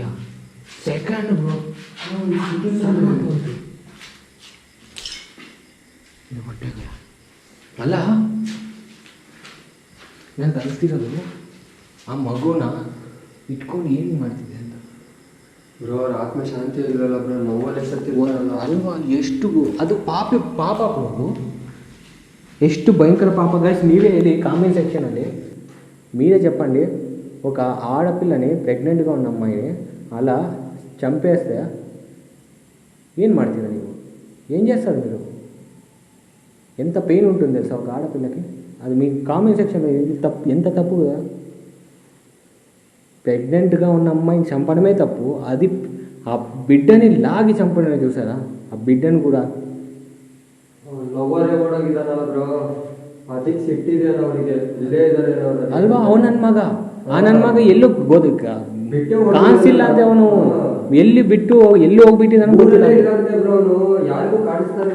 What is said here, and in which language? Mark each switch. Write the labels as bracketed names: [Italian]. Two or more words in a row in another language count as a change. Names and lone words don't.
[Kannada] ಸೆಕೆಂಡ್ ಬ್ರೋ, ಇದು ಹೊಟ್ಟೆಗೆ ಅಲ್ಲ ನಂಗೆ ಅನಿಸ್ತಿರೋದು ಆ ಮಗುನ ಇಟ್ಕೊಂಡು ಏನು ಮಾಡ್ತಿದೆ ಅಂತ. ಬ್ರೋ ಅವ್ರ ಆತ್ಮ ಶಾಂತಿ ಇಲ್ವಲ್ಲ ಬ್ರೋ, ನೋವಲ್ಲೇ ಸತ್ತಿರ್ತಾರಲ್ಲ ಅಲ್ವಾ? ಎಷ್ಟು ಅದು ಪಾಪ ಬ್ರೋ, ಎಷ್ಟು [Telugu] భయంకర పాప. గైస్ మీరే ఇది కామెంట్ సెక్షన్లో మీరే చెప్పండి, ఒక ఆడపిల్లని ప్రెగ్నెంట్గా ఉన్న అమ్మాయిని అలా చంపేస్తే ఏం [Kannada] ಮಾಡ್ತೀರಾ ನೀವು? [Telugu] ఏం చేస్తారు మీరు? ఎంత పెయిన్ ఉంటుంది తెలుసా ఒక ఆడపిల్లకి? అది మీ కామెంట్ సెక్షన్లో ఇది తప్పు, ఎంత తప్పు కదా. ప్రెగ్నెంట్గా ఉన్న అమ్మాయిని చంపడమే తప్పు, అది ఆ బిడ్డని లాగి చంపడమే చూసారా? ఆ బిడ్డను కూడా [Kannada] ಲವರೇ ಓಡೋಗಿದ್ದಾನಲ್ಲ ಬ್ರೋ, ಅದಕ್ಕೆ ಸಿಟ್ಟಿದೆಯಲ್ಲ ಅವರಿಗೆ, ಇಲ್ಲೇ ಇದ್ದಾರೆ ಅಲ್ವಾ? ಅವನ ನನ್ನ ಮಗ, ಆ ನನ್ನ ಮಗ ಎಲ್ಲೂ ಗೋದಕ್ಕ ಕಾಣಿಸಿಲ್ಲ ಅಂತ, ಅವನು ಎಲ್ಲಿ ಬಿಟ್ಟು ಎಲ್ಲಿ ಹೋಗ್ಬಿಟ್ಟಿದ್ದಾನೆ ಗೊತ್ತಿಲ್ಲ. ಯಾರಿಗೂ ಕಾಣಿಸ್ತಾನೆ